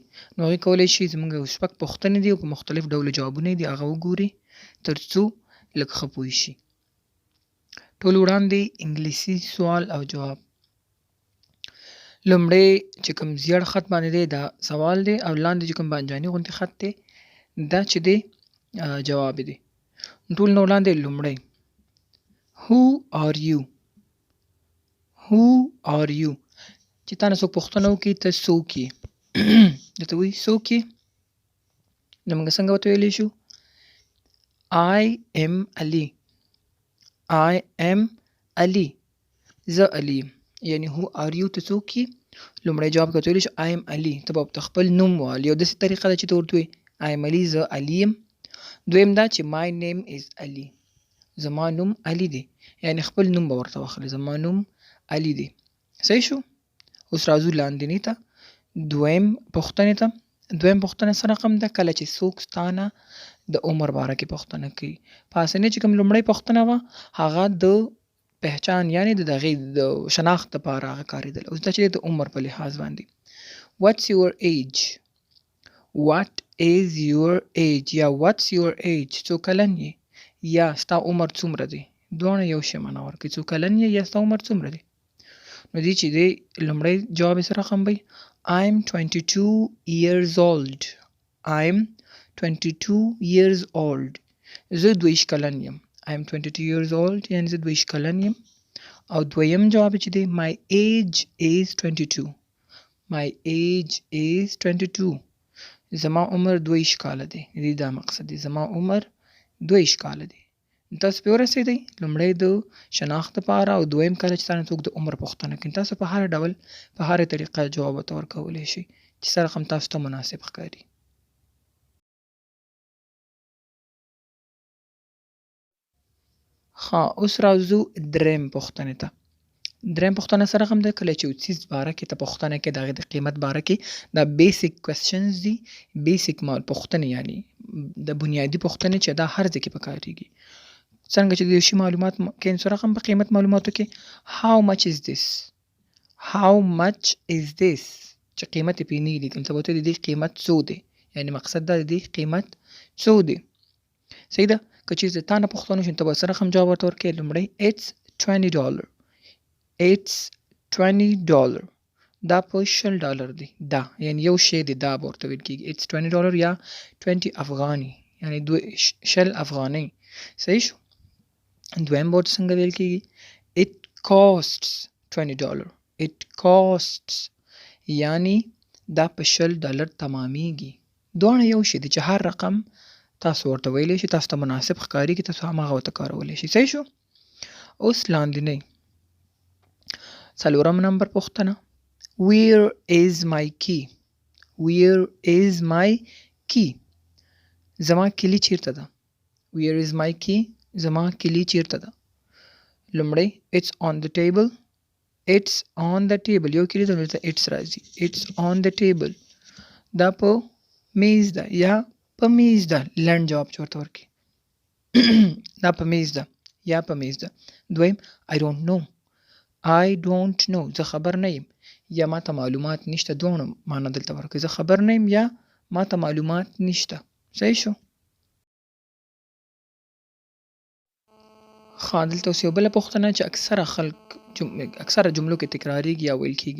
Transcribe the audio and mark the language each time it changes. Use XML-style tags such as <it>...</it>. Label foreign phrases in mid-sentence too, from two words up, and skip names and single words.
<ps>نو هغوی کولی شي زموږ یو شپږ پوښتنې دي او په مختلف ډوله جوابونه یې دي هغه وګوري تر څو لږ ښه پوه شي. ټول وړاندې انګلیسي سوال او جواب. لومړی چې کوم زیړ خط باندې دی دا سوال دی او لاندې چې کوم بانجاني غوندې خط دی دا چې دی جواب دی. ټول نه وړاندې لومړی</ps> <en>Who are you? Who are you؟</en> <ps>چې تا نه څوک پوښتنه وکړي ته څوک یې درته وایي څوک یې، نو موږ څنګه ورته ویلی شو</ps> <en>I am Ali. I am Ali.</en> <ps>زه علي یم. یعنې</ps> <en>who are you</en> <ps>ته څوک یې، لومړی جواب کې ورته ویلی شو</ps> <en>I am Ali.</en> <ps>ته به ورته خپل نوم ووایې، یو داسې طریقه ده چې ته ورته وایې</ps> <en>I am Ali،</en> <ps>زه علي یم. دویم دا چې</ps> <en>my name is Ali،</en> <ps>زما نوم علي دی، یعنې خپل نوم به ورته واخلې زما نوم علي دی. صحیح شو؟ اوس راځو لاندني ته دویم پوښتنې ته. دویم پوښتنه څه رقم ده؟ کله چې څوک ستا نه د عمر باره کې پوښتنه کوي. په اسانۍ چې کوم لومړۍ پوښتنه وه هغه د پهچان یعنې د دغې د شناخت دپاره هغه کارېدل. اوس دا چې د عمر په لحاظ باندې</ps> <en>What's your age؟ What is your age؟ یا What's your age؟</en> <ps>څو کلن یې یا ستا عمر څومره دی؟ دواړه یو شی معنا ورکوي، څو کلن یې یا ستا عمر څومره دی. نو دې چې دی لومړی جواب یې څه رقم وی</ps> <en>I'm 22 years old. I'm 22 years old.</en> <ps>زه 22 کلن یم.</ps> <en>I'm 22 years old</en> <ps>یعنې زه 22 کلن یم. او دویم جواب چې دی</ps> <en>my age is 22. My age is 22.</en> <ps>زما عمر 22 کاله دی. دې دا مقصد دی زما عمر 22 کاله دی. تاسو پرې ورسېدئ لومړی د شناخت دپاره او دویم کله چې تاسو څوک د عمر پوښتنه کوي تاسو په هر ډول په هره طریقه جواب ورته ورکولی شئ چې څه رقم تاسو ته مناسب ښکاري. ښه اوس راځو دریم پوښتنې ته. دریم پوښتنه څه رقم ده؟ کله چې یو څیز باره کې ته پوښتنه کوې د هغې د قیمت باره کې دا</ps> <en>basic questions</en> <ps>دي، بیسیک پوښتنې یعنې د بنیادي پوښتنې چې دا هر ځای کې پکارېږي. څنګه چې د یو شي معلومات کې څه رقم په قیمت معلوماتو کې</ps> <en>how much is this؟ how much is this؟</en> <ps>چې قیمت یې پرې نه وي لیکل ته به ورته د دې قیمت څو دی، یعنې مقصد دا د دې قیمت څو دی. صحیح ده؟ که چیرې د تا نه پوښتنه وشي نو ته به څه رقم جواب ورته ورکوې لومړی</ps> <en>it's $20. It's $20.</en> <ps>دا په $20 دی. دا یعنې یو شی دی دا به ورته ویل کېږي</ps> <en>it's $20</en> <ps>یا 20 افغاني یعنې 20 افغانۍ. صحیح شو؟ دویم ورته څنګه ویل کېږي</ps> <en>it costs $20. it costs</en> <ps>یعنې دا په $20 تمامیږي. دواړه یو شی دی چې هر رقم تاسو ورته ویلی شي تاسو ته مناسب ښکارېږي تاسو هماغه ورته کارولی شي. صحیح شو؟ اوس لاندنی څلورم نمبر پوښتنه</ps> <en>where is my key؟ where is my key؟</en> <ps>زما کلي چیرته ده؟</ps> <en>where is my key؟</en> <ps>زما کلي چیرته ده؟</ps> <en>لومړی it's on the table. it's on the table</en> <ps>یو کلي ته دلته</ps> <en>it's راځي it's on the table.</en> <ps>دا په میز ده یا په میز ده لنډ جواب چې ورته ورکړي دا په میز ده یا په میز ده. دویم</ps> <en>I don't know. I don't know</en> <ps>زه خبر نه یم یا ما ته معلومات نشته. دواړه معنا دلته ورکوي زه خبر نه یم یا ما ته معلومات نشته. صحیح شو؟ ښه دلته اوس یو بله پوښتنه چې اکثره جملو کې تکرارېږي یا ویل کېږي.</ps>